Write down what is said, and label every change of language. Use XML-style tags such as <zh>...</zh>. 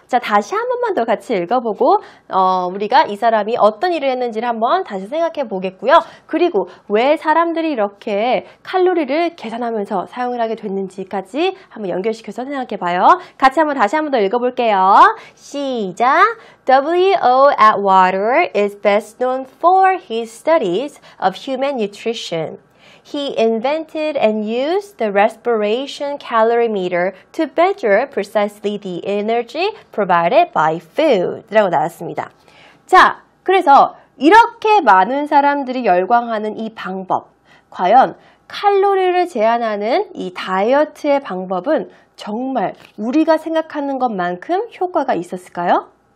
<ko>자, 다시 한 번만 더 같이 읽어보고 우리가 이 사람이 어떤 일을 했는지를 한번 다시 생각해 보겠고요. 그리고 왜 사람들이 이렇게 칼로리를 계산하면서 사용을 하게 됐는지까지 한번 연결시켜서 생각해 봐요. 같이 다시 한번 더 읽어볼게요. 시작! W.O.</ko> <en>Atwater is best known for his studies of human nutrition. He invented and used the respiration calorimeter to measure precisely the energy provided by food.</en> <ko>라고 나왔습니다. 자, 그래서 이렇게 많은 사람들이 열광하는 이 방법, 과연 칼로리를 제한하는 이 다이어트의 방법은 정말 우리가 생각하는 것만큼 효과가 있었을까요?</ko>